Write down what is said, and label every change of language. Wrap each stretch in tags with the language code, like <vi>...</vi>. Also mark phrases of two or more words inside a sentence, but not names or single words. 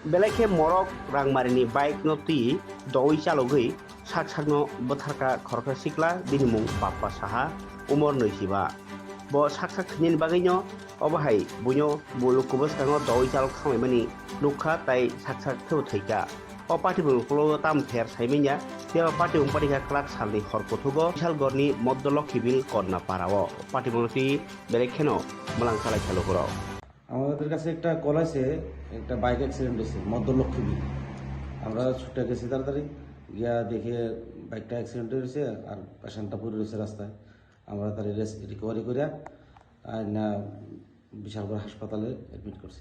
<trp>Belakhe morok rangmarini bike no ti doi chalogui sakno botharka khorka sikla binimung Bappa Saha umor 25 bo saksak thinin bagino obahai bunyo bulukubos kango doi chalok samaimani nukha tai saksak theu thaika o party bulukulo tam ther saiminya teo party umpariha klak salni horkothugo Bisalgorni Moddolokhibil Korna Parao party buloti belekheno malang salai chalogoro</trp> <bn>আমাদের কাছে একটা কল আছে, একটা বাইক অ্যাক্সিডেন্ট হয়েছে মধ্যলক্ষ্মী। আমরা ছুটে গেছি তাড়াতাড়ি গিয়া দেখে বাইকটা অ্যাক্সিডেন্ট হয়েছে আর পেশেন্টটা পড়ে রয়েছে রাস্তায়। আমরা তার রিকভারি করিয়া না বিশালগড় হাসপাতালে অ্যাডমিট করছি।</bn>